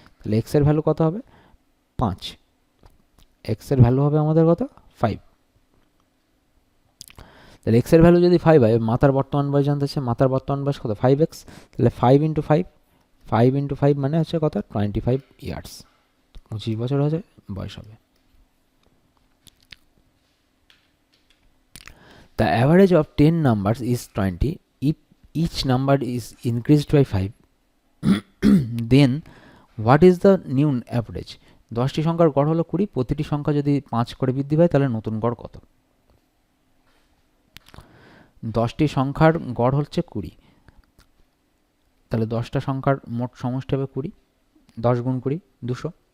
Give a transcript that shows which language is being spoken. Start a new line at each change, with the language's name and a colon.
Bangla: তাহলে x এর value কত হবে 5, x এর ভ্যালু হবে আমাদের কত 5। তাহলে x এর ভ্যালু যদি 5 হয়, মাতার বর্তমান বয়স জানতে চাচ্ছে, মাতার বর্তমান বয়স কত 5x, তাহলে 5 ইন্টু 5, 5 ইন্টু 5 মানে হচ্ছে কত 25 ইয়ার্স, 25 বছর হচ্ছে বয়স হবে।
English: The average of 10 numbers is 20. If each number is increased by 5, then what is the new average?
Bangla: 10টি সংখ্যার গড় হলো 20, প্রতিটি সংখ্যা যদি 5 করে বৃদ্ধি পায় তাহলে নতুন গড় কত? 10টি সংখ্যার গড় হচ্ছে 20, তাহলে 10টা সংখ্যার মোট সমষ্টি হবে 20, 10 গুণ 20 200।